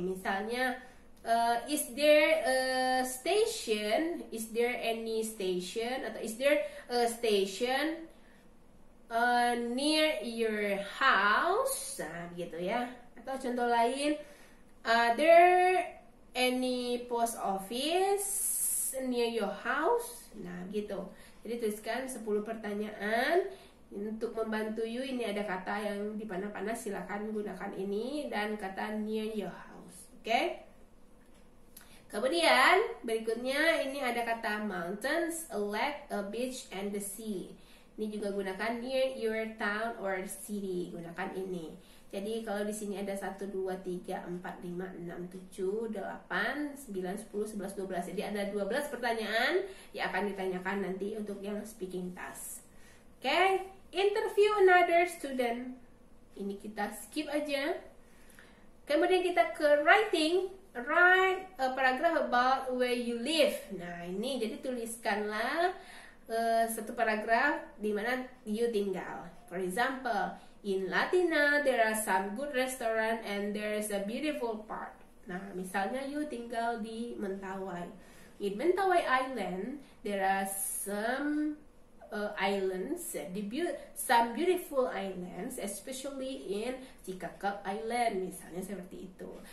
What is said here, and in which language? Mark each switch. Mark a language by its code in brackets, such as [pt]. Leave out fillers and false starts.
[en] Misalnya, is there a station? Is there any station? Atau is there a station near your house. [id] Nah, begitu ya. [en] Atau contoh lain, are there any post office near your house? [id] Nah, gitu. Jadi tuliskan 10 pertanyaan. Untuk membantu you, ini ada kata yang dipana-pana, silakan gunakan ini dan kata [en] near your house. [id] Oke? Kemudian berikutnya ini ada kata [en] mountains, a lake, a beach, and the sea. [id] Ini juga gunakan [en] near your town or city. [id] Gunakan ini. Jadi kalau di sini ada 1, 2, 3, 4, 5, 6, 7, 8, 9, 10, 11, 12. Jadi ada 12 pertanyaan yang akan ditanyakan nanti untuk yang speaking task. Oke? [en] Interview another student. [id] Ini kita skip aja. Kemudian kita ke writing. [en] Write a paragraph about where you live. [id] Nah, ini jadi tuliskanlah satu paragraf di mana you tinggal. [en] For example, in Latina there are some good restaurant and there is a beautiful park. [id] Nah, misalnya you tinggal di Mentawai. [en] In Mentawai Island there are some islands, some beautiful islands, especially in Cikakap Island, [id] misalnya seperti itu.